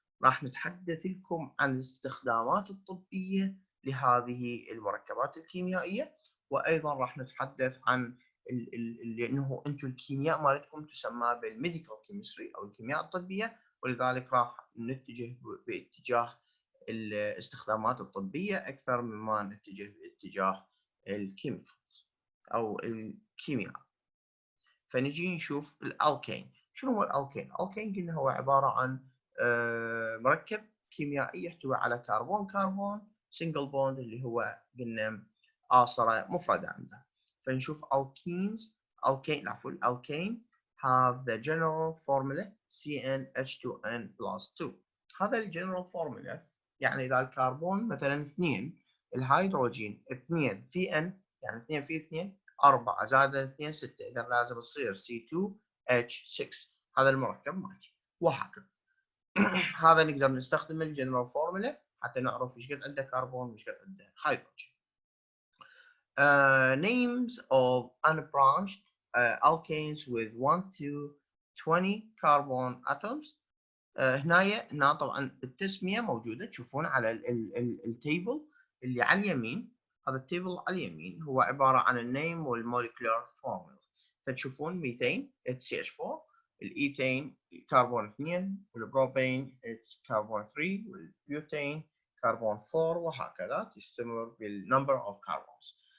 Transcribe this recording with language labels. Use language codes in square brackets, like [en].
[ar] راح نتحدث لكم عن الاستخدامات الطبيه لهذه المركبات الكيميائيه، وايضا راح نتحدث عن لانه انتم الكيمياء مالتكم تسمى بالميديكال كيمستري او الكيمياء الطبيه، ولذلك راح نتجه باتجاه الاستخدامات الطبيه اكثر مما نتجه باتجاه الكيميكالز او الكيمياء. فنجي نشوف الالكين. شنو هو الالكين؟ الالكين قلنا هو عباره عن مركب كيميائي يحتوي على كربون سنجل بوند اللي هو قلنا آصرة مفردة عنده. فنشوف [en] alkenes alkane have the general formula CnH2n+2. [ar] هذا الجنرال فورمولا يعني اذا الكربون مثلا 2 الهيدروجين 2 في n يعني 2 في 2 4 زائد 2 6، اذا لازم تصير C2H6. هذا المركب مالتي وهكذا. هذا نقدر نستخدم الجنرال فورمولا حتى نعرف ايش قد عنده كربون وايش قد عنده هيدروجين. [en] Names of unbranched alkanes with 1 to 20 carbon atoms. [ar] هنا طبعا التسمية موجودة تشوفون على التيبل اللي على اليمين. هذا التيبل على اليمين هو عبارة عن النيم والموليكولار فورمولا. فتشوفون ميثين CH4، الايثين كربون 2، والبروبين كربون 3، والبيوتين كربون 4، وهكذا تستمر بالنمبر اوف كربونز.